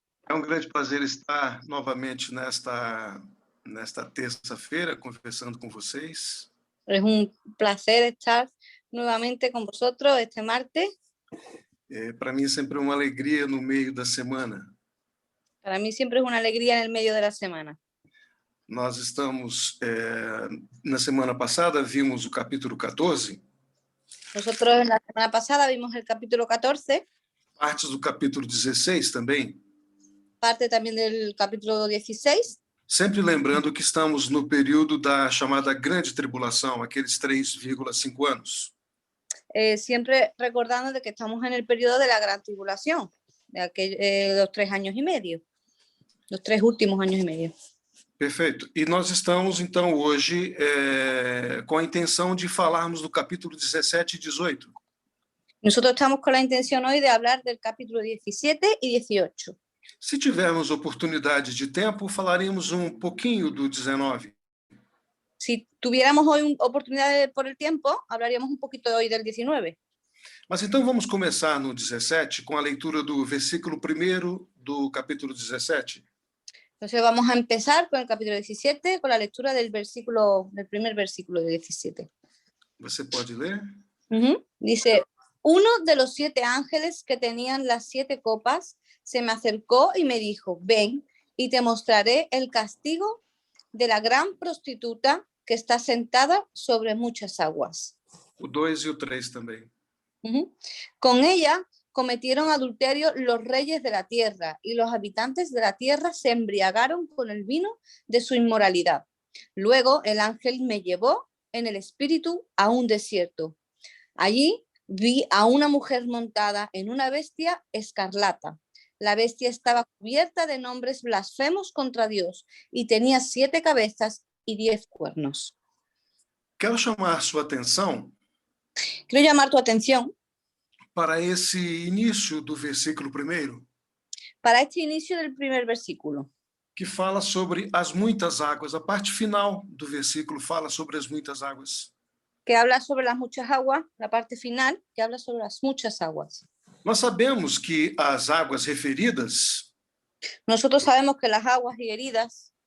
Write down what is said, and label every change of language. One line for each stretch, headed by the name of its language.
Portuguese: um grande prazer estar novamente nesta terça-feira conversando com vocês.
Spanish: Es un placer estar nuevamente con vosotros este martes.
Portuguese: Para mim é sempre uma alegria no meio da semana.
Spanish: Para mí siempre es una alegría en el medio de la semana.
Portuguese: Nós estamos, na semana passada, vimos o capítulo 14,
Spanish: Nosotros en la semana pasada vimos el capítulo 14,
Portuguese: partes do capítulo 16 também,
Spanish: parte también del capítulo 16,
Portuguese: sempre lembrando que estamos no período da chamada Grande Tribulação, aqueles 3,5 anos.
Spanish: siempre recordando de que estamos en el periodo de la gran tribulación, de los 3 años y medio, los 3 últimos años y medio.
Portuguese: Perfeito. E nós estamos, então, hoje com a intenção de falarmos do capítulo 17 e 18.
Spanish: Nosotros estamos con la intención hoy de hablar del capítulo 17 y 18.
Portuguese: Se tivermos oportunidade de tempo, falaremos um pouquinho do 19.
Spanish: Si tuviéramos hoy oportunidad por el tiempo, hablaríamos un poquito hoy del 19.
Portuguese: Mas então vamos começar no 17 com a leitura do versículo 1 do capítulo 17.
Spanish: Entonces vamos a empezar con el capítulo 17, con la lectura del primer versículo de 17.
Portuguese: Você pode ler?
Spanish: Dice, uno de los 7 ángeles que tenían las 7 copas se me acercó y me dijo, ven y te mostraré el castigo de la gran prostituta que está sentada sobre muchas aguas.
Portuguese: O 2 e o 3 também.
Spanish: Con ella cometieron adulterio los reyes de la tierra y los habitantes de la tierra se embriagaron con el vino de su inmoralidad. Luego el ángel me llevó en el espíritu a un desierto. Allí vi a una mujer montada en una bestia escarlata. La bestia estaba cubierta de nombres blasfemos contra Dios y tenía 7 cabezas y 10 cuernos.
Portuguese: Quero chamar sua atenção
Spanish: Quiero llamar tu atención
Portuguese: para esse início do versículo 1,
Spanish: para este inicio del primer versículo,
Portuguese: que fala sobre as muitas águas. A parte final do versículo fala sobre as muitas águas.
Spanish: que habla sobre las muchas aguas, la parte final, que habla sobre las muchas aguas.
Portuguese: Nós sabemos que as águas referidas
Spanish: Nosotros sabemos que las aguas y heridas